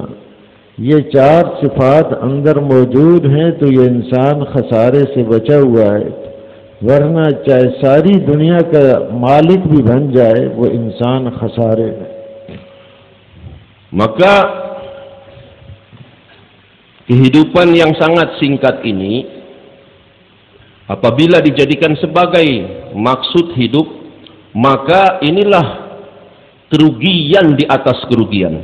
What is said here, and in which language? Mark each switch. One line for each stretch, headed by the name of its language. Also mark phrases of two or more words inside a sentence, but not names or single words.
Hindi: ये चार सिफात अंदर मौजूद हैं तो ये इंसान खसारे से बचा हुआ है, वरना चाहे सारी दुनिया का मालिक भी बन जाए वो इंसान खसारे है।
Indonesian: Maka kehidupan yang sangat singkat ini apabila dijadikan sebagai maksud hidup, maka inilah kerugian di atas kerugian.